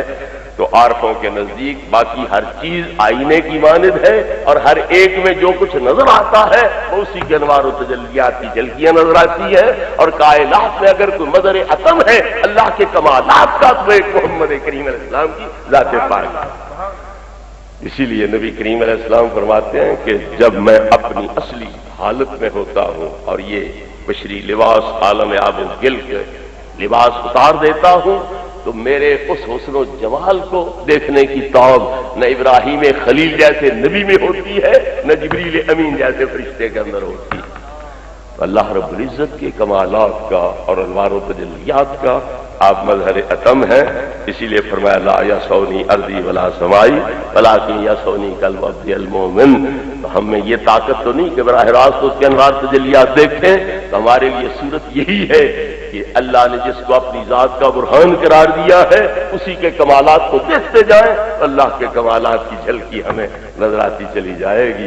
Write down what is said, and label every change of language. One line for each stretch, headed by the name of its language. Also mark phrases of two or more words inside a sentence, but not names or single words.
Urdu: تو عارفوں کے نزدیک باقی ہر چیز آئینے کی مانند ہے اور ہر ایک میں جو کچھ نظر آتا ہے وہ اسی کے انوار و تجلیات کی جھلکیاں نظر آتی ہے، اور کائنات میں اگر کوئی مظہر عطم ہے اللہ کے کمالات کا تو ایک محمد کریم
Arabic: علیہ السلام
Urdu: کی ذات پاک ہے۔ اسی لیے نبی کریم
Arabic: علیہ السلام
Urdu: فرماتے ہیں کہ جب میں اپنی اصلی حالت میں ہوتا ہوں اور یہ بشری لباس عالم آب و گل کے لباس اتار دیتا ہوں تو میرے اس حسن و جمال کو دیکھنے کی توب نہ ابراہیم خلیل جیسے نبی میں ہوتی ہے نہ جبریل امین جیسے فرشتے کے اندر ہوتی ہے۔ اللہ رب العزت کے کمالات کا اور انوار و تجلیات کا آپ مظہر عطم ہیں، اسی لیے فرمایا
Arabic: لا یسونی ارضی ولا سمائی ولکن یسونی قلب عبد المؤمن۔
Urdu: تو ہم میں یہ طاقت تو نہیں کہ براہ راست اس کے انوار تجلیات دیکھیں، تو ہمارے لیے صورت یہی ہے کہ اللہ نے جس کو اپنی ذات کا برہان قرار دیا ہے اسی کے کمالات کو دیکھتے جائیں، اللہ کے کمالات کی جھلکی ہمیں نظر آتی چلی جائے گی۔